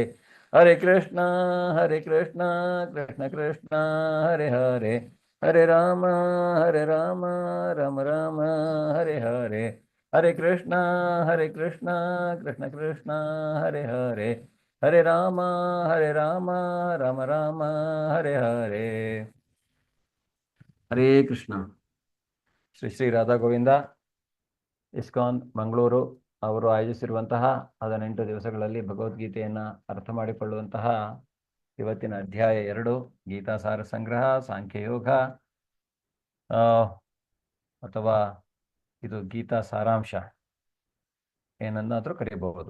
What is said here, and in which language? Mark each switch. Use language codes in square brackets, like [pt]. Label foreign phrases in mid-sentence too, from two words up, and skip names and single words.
[sa] ಹರೇ ಕೃಷ್ಣ ಕೃಷ್ಣ ಕೃಷ್ಣ ಹರೇ ಹರೇ ಹರೇ ರಾಮ ರಾಮ ರಾಮ ಹರೇ ಹರೇ. ಹರೇ ಕೃಷ್ಣ ಕೃಷ್ಣ ಕೃಷ್ಣ ಹರೇ ಹರೇ ಹರೇ ರಾಮ ರಾಮ ರಾಮ ಹರೇ ಹರೇ. ಹರೇ ಕೃಷ್ಣ. [kn] ಶ್ರೀ ಶ್ರೀ ರಾಧಾ ಗೋವಿಂದ ಇಸ್ಕಾನ್ ಮಂಗಳೂರು ಅವರು ಆಯೋಜಿಸಿರುವಂತಹ 18 ದಿವಸಗಳಲ್ಲಿ ಭಗವದ್ಗೀತೆಯನ್ನು ಅರ್ಥ ಮಾಡಿಕೊಳ್ಳುವಂತಹ ಇವತ್ತಿನ ಅಧ್ಯಾಯ 2 ಗೀತಾಸಾರ ಸಂಗ್ರಹ ಸಾಂಖ್ಯಯೋಗ, ಅಥವಾ ಇದು ಗೀತಾ ಸಾರಾಂಶ ಏನನ್ನಾದರೂ ಕರೀಬಹುದು.